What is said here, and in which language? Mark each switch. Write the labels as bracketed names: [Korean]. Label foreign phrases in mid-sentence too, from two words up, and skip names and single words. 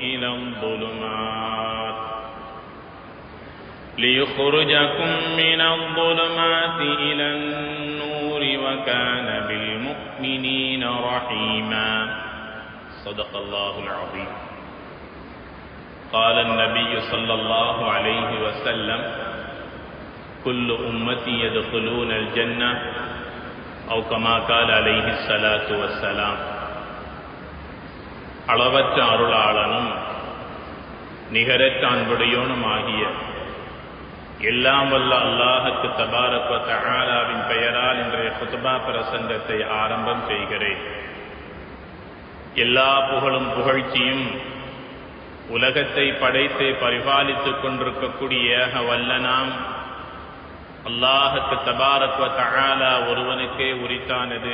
[Arabic] إلى النور وكان بالمؤمنين رحيما صدق الله العظيم قال النبي صلى الله عليه وسلم كل أمتي يدخلون الجنة أو كما قال عليه الصلاة والسلام [Tamil] அளவற்ற அருளாளனும் நிகரற்ற அன்புடையோனும் ஆகிய எல்லாம் வல்ல அல்லாஹ்வுக்கு [Arabic] تبارك وتعالى [Tamil] பெயரால் இன்றைய குத்பா பிரசங்கத்தை ஆரம்பம் செய்கிறேன். எல்லா புகழும் புகழ்ச்சியும் உலகத்தை படைத்து பரிபாலித்துக் கொண்டிருக்கக்கூடிய வல்லனாம் அல்லாஹ்வுக்கு [Arabic] تبارك وتعالى [Tamil] ஒருவனுக்கே உரித்தானது.